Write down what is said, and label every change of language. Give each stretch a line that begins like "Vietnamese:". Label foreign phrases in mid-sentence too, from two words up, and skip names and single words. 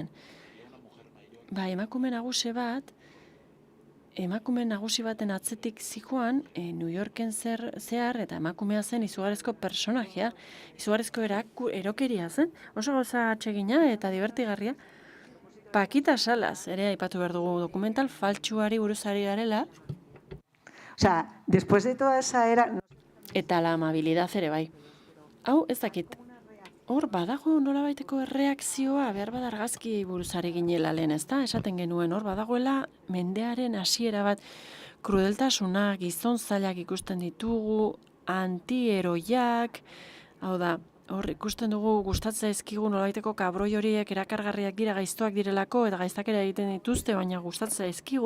Basque: Bai, emakume nagusi baten atzetik zijoan, New Yorken zehar, eta emakumea zen izugarrizko personajea, izugarrizko erokeria zen, oso gauza atsegina eta divertigarria. Pakita Salas, ere aipatu behar dugu dokumental faltsuari buruzari garela.
Spanish: O sea, después de toda esa era...
Basque: Eta
Spanish: la amabilidad
Basque: ere bai. Hau, ez dakit, hor badago nolabaiteko erreakzioa, behar bada argazki buruzari ginela lehen, ez da? Esaten genuen, hor badagoela mendearen hasiera bat, krudeltasuna, gizon zailak ikusten ditugu, antieroiak, hau da, hor ikusten dugu gustatzen zaizkigu nolabaiteko kabroi horiek erakargarriak dira gaiztoak direlako, eta gaiztakera egiten dituzte, baina gustatzen zaizkigu.